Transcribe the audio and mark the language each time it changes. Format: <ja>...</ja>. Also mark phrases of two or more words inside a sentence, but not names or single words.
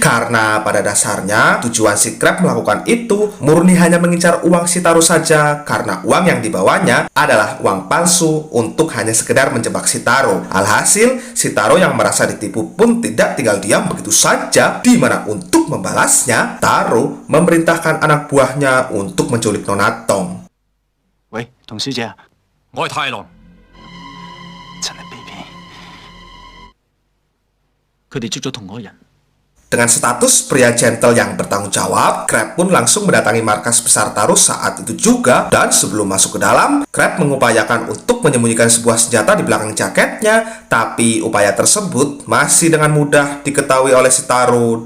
<id>Karena pada dasarnya tujuan si Crab melakukan itu murni hanya mengincar uang si Taro saja, karena uang yang dibawanya adalah uang palsu untuk hanya sekedar menjebak si Taro. Alhasil, si Taro yang merasa ditipu pun tidak tinggal diam begitu saja, di mana untuk membalasnya, Taro memerintahkan anak buahnya untuk menculik Nona Tong.</id> <yue>喂，童小姐啊，我係太郎，真係卑鄙！佢哋捉咗同嗰人。</yue> <id>Dengan status pria gentle yang bertanggung jawab, Crab pun langsung mendatangi markas besar Taro saat itu juga. Dan sebelum masuk ke dalam, Crab mengupayakan untuk menyembunyikan sebuah senjata di belakang jaketnya. Tapi upaya tersebut masih dengan mudah diketahui oleh si Taro.</id>